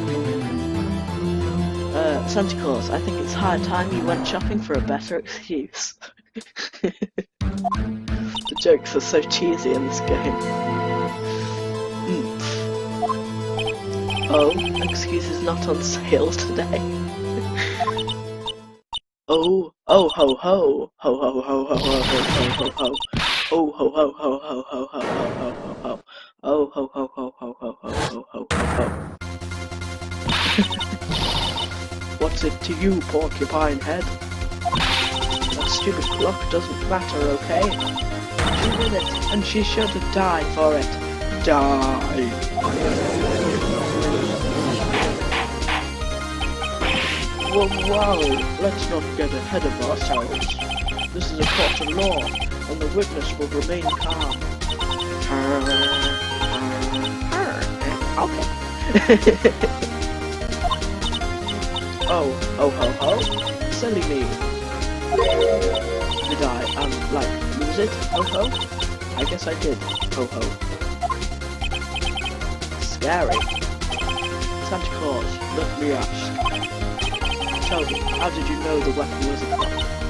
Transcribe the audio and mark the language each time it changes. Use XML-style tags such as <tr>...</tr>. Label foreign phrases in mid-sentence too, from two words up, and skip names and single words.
<en>Santa Claus, I think it's high time you went shopping for a better excuse. The jokes are so cheesy in this game. Oh, excuses not on sale today. Oh ho ho, ho ho ho ho ho ho ho ho, oh ho ho ho ho ho ho ho ho ho, oh ho ho ho ho ho ho ho ho ho. What's it to you, porcupine head? That stupid clock doesn't matter, okay? She did it, and she should die for it. Die. Whoa, let's not get ahead of ourselves. This is a court of law, and the witness will remain calm. Okay. Oh, ho ho. Silly me. Did I, lose it? Ho ho? I guess I did. Ho ho. Scary. Santa Claus, let me ask. Tell me, how did you know the weapon was a clock?</en>